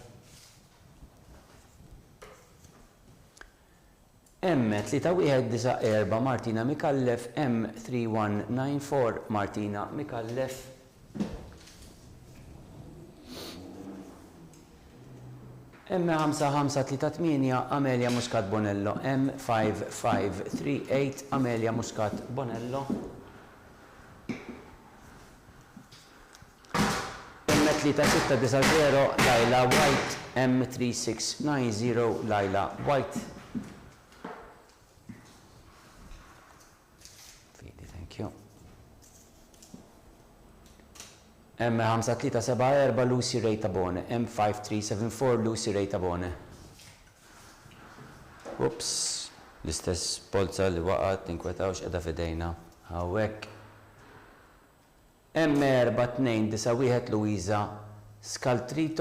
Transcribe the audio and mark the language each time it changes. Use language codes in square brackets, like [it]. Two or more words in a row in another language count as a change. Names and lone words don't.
[mt] M3194 Martina Mikallef, M3194 Martina Mikallef. M5538 Amelia Muscat Bonello, M5538 Amelia Muscat Bonello. M3690 Laila White, M3690 Laila White. [en] Thank you. M5374 Lucy Ray Tabone. M5374 Lucy Ray Tabone. [mt] Ups, l-istess polza li waqat tinkwetawx qiegħda f'idejna. Hawnhekk. M4291 Luisa Scaltrito.